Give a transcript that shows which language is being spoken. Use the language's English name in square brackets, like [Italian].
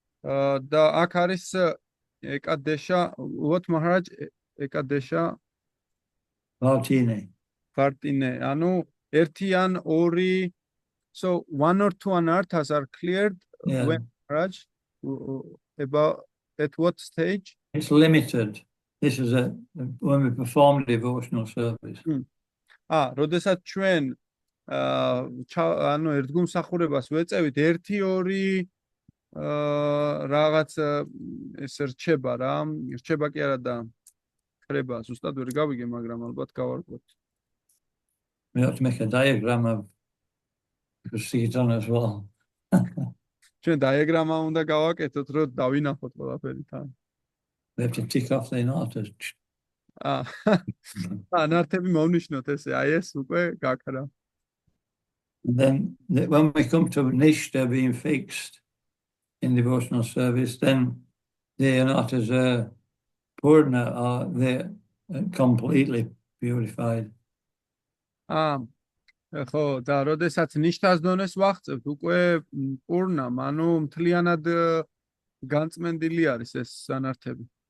[Georgian] და აქ არის ეკადეშა, [English] what Maharaj, [Georgian] ეკადეშა Vartine. ანუ ერთი ან ორი, [English] so one or two anarthas are cleared. Yeah. When Maharaj, about at what stage? It's limited. This is when we perform devotional service. [Georgian] როდესაც ჩვენ ანუ ერთგულმსახურებას ვეწევით, ერთი ორი რაღაც ეს რჩება რა, რჩება კი არა და ხრება, ზუსტად ვერ გავიგე, მაგრამ ალბათ გავარკვევთ. [English] We have to make a diagram of Kushitan as well. [Georgian] ჩვენ დაიაგრამა უნდა გავაკეთოთ, რომ დავინახოთ ყველაფერი თან. [English] We have to tick off the anarthas. [Georgian] ანართები მოვნიშნოთ ესე, აი ეს უკვე გაქრა. [English] And then when we come to Nishta being fixed in devotional service, then the anarthas are purna, or they're completely purified. [Georgian] ხო, და როდესაც ნიშტას დონეს ვახწევთ, უკვე პურნამ, ანუ მთლიანად განწმენდილი არის ეს ანართები.